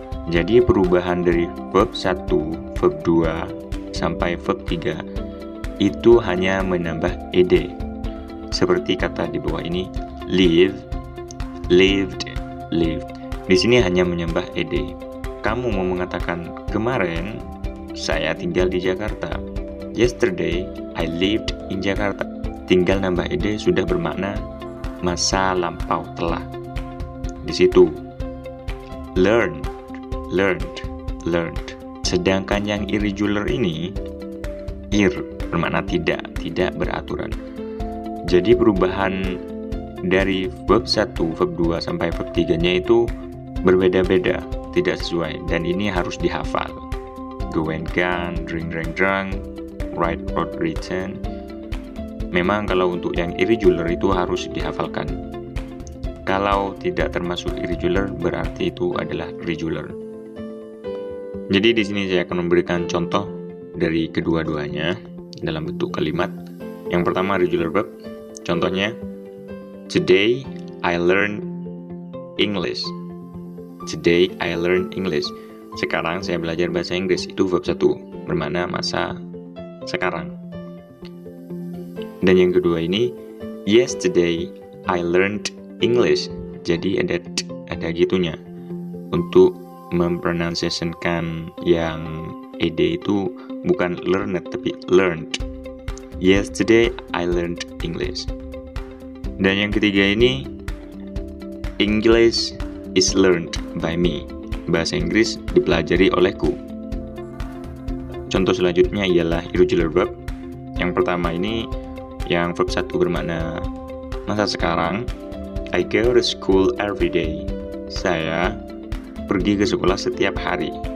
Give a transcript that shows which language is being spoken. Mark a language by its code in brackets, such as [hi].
[id] Jadi perubahan dari verb 1, verb 2 sampai verb 3 itu hanya menambah ed. Seperti kata di bawah ini, [en] live, lived, lived. [id] Di sini hanya menambah ed. Kamu mau mengatakan kemarin saya tinggal di Jakarta. [en] Yesterday I lived in Jakarta. [id] Tinggal nambah ed sudah bermakna masa lampau telah. [en] Di situ learned, learned, learned. [id] Sedangkan yang irregular ini bermakna tidak beraturan. Jadi perubahan dari verb 1, verb 2 sampai verb 3-nya itu berbeda-beda, tidak sesuai, dan ini harus dihafal. [en] Go and gone, drink, drank, drunk, write, wrote, written. [id] Memang kalau untuk yang irregular itu harus dihafalkan. Kalau tidak termasuk irregular berarti itu adalah regular. Jadi di sini saya akan memberikan contoh dari kedua-duanya dalam bentuk kalimat. Yang pertama regular verb. [en] Contohnya, today I learned English. Today I learned English. [id] Sekarang saya belajar bahasa Inggris. Itu verb 1, bermakna masa sekarang. Dan yang kedua ini, [en] yesterday I learned English. [id] Jadi ada gitunya untuk mempronunciationkan yang ed itu bukan learned tapi learned. [en] Yesterday I learned English. [id] Dan yang ketiga ini, [en] English is learned by me. [id] Bahasa Inggris dipelajari olehku. Contoh selanjutnya ialah irregular verb. Yang pertama ini, yang verb 1 bermakna masa sekarang. [en] I go to school every day. [id] Saya pergi ke sekolah setiap hari.